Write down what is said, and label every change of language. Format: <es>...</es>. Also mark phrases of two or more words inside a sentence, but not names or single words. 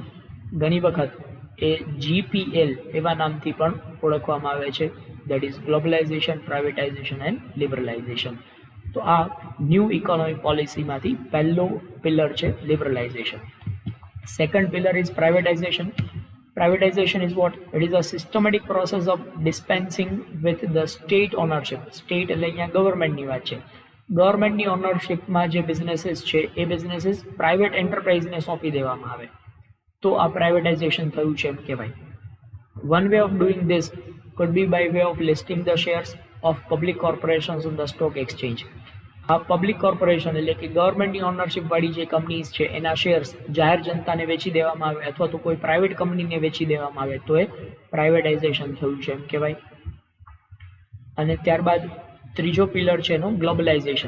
<gu>ઘણી વખત એ GPL એવા નામથી પણ ઓળખવામાં આવે છે,</gu> <en>that is globalization, privatization and liberalization.</en> <gu>તો આ</gu> <en>new economic policyમાંથી</en> <gu>પહેલો પિલર છે લિબરલાઇઝેશન.</gu> <en>second pillar is privatization. Privatization is what? It is a systematic process of dispensing with the state ownership.</en> <gu>State એટલે અહીંયા ગવર્મેન્ટની વાત છે.</gu> <en>governmentની ownershipમાં</en> <gu>જે બિઝનેસીસ છે એ બિઝનેસીસ</gu> <en>private enterpriseને</en> <gu>સોંપી દેવામાં આવે તો આ પ્રાઇવેટાઇઝેશન થયું છે એમ કહેવાય.</gu> <en>one way of doing this could be by way of listing the shares of public corporations on the stock exchange.</en> <gu>આ</gu> <en>public corporation</en> <gu>એટલે કે</gu> <en>governmentની ownership</en> <gu>વાળી જે કંપનીઝ છે એના શેર્સ જાહેર જનતાને વેચી દેવામાં આવે અથવા તો કોઈ</gu> <en>private companyને</en> <gu>વેચી દેવામાં આવે તો એ પ્રાઇવેટાઇઝેશન થયું છે એમ કહેવાય. અને ત્યારબાદ ત્રીજો પિલર છે એનો ગ્લોબલાઇઝેશન.</gu>